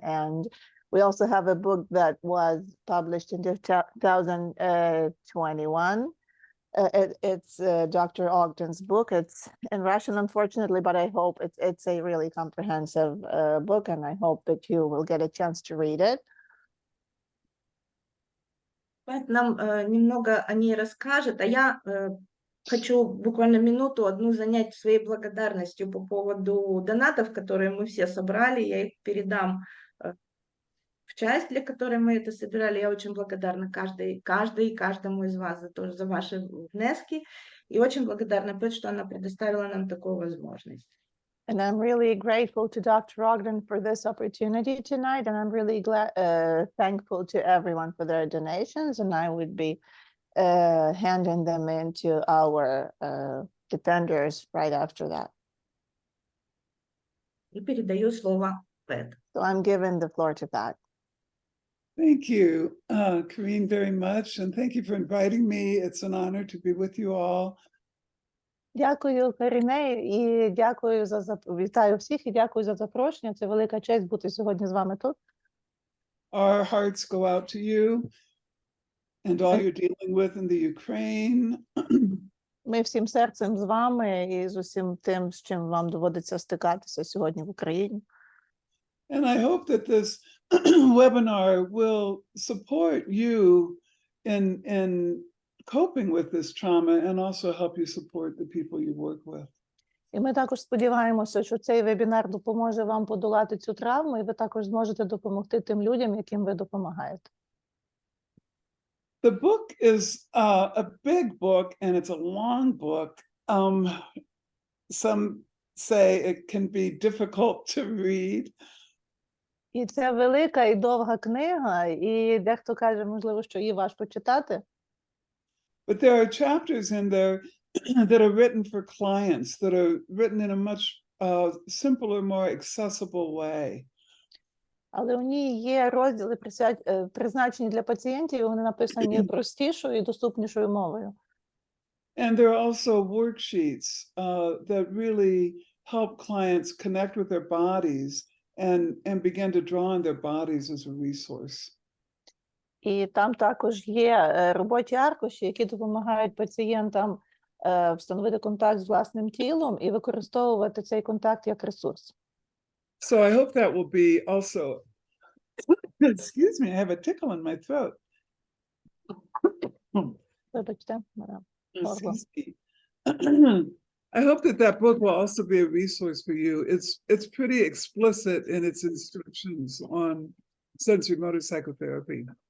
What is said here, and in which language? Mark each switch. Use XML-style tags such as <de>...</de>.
<en>And we also have a book that was published in 2021. It's Dr. Ogden's book. It's in Russian, unfortunately, but I hope it's a really comprehensive book, and I hope that you will get a chance to read it.</en> <ru>Пэт нам немного о ней расскажет, а я хочу буквально минуту одну занять своей благодарностью по поводу донатов, которые мы все собрали. Я их передам в часть, для которой мы это собирали. Я очень благодарна каждому из вас за ваши внески. И очень благодарна Пэт, что она предоставила нам такую возможность.</ru> <en>And I'm really grateful to Dr. Ogden for this opportunity tonight. And I'm really thankful to everyone for their donations. And I would be handing them into our defenders right after that.</en> <ru>И передаю слово Пэт.</ru> <en>So I'm giving the floor to Pat. Thank you, Karine, very much. And thank you for inviting me. It's an honor to be with you all.</en> <uk>Дякую, Каріне, і вітаю всіх, і дякую за запрошення. Це велика честь бути сьогодні з вами тут.</uk> <en>Our hearts go out to you and all you're dealing with in the Ukraine.</en> <uk>Ми всім серцем з вами і з усім тим, з чим вам доводиться стикатися сьогодні в Україні.</uk> <en>And I hope that this webinar will support you in coping with this trauma and also help you support the people you work with.</en> <uk>І ми також сподіваємося, що цей вебінар допоможе вам подолати цю травму, і ви також зможете допомогти тим людям, яким ви допомагаєте.</uk> <en>The book is a big book and it's a long book. Some say it can be difficult to read.</en> <uk>І це велика і довга книга, і дехто каже, можливо, що її важко читати.</uk> <en>But there are chapters in there that are written for clients, that are written in a much simpler, more accessible way.</en> <uk>Але у ній є розділи, призначені для пацієнтів, і вони написані простішою і доступнішою мовою.</uk> <en>And there are also worksheets that really help clients connect with their bodies and begin to draw on their bodies as a resource.</en> <uk>І там також є робочі аркуші, які допомагають пацієнтам встановити контакт з власним тілом і використовувати цей контакт як ресурс.</uk> <en>So I hope that will be also, excuse me, I have a tickle in my throat.</en> <uk>Вибачте,</uk> <en>Excuse me. I hope that book will also be a resource for you. It's pretty explicit in its instructions on sensory motor psychotherapy.</en>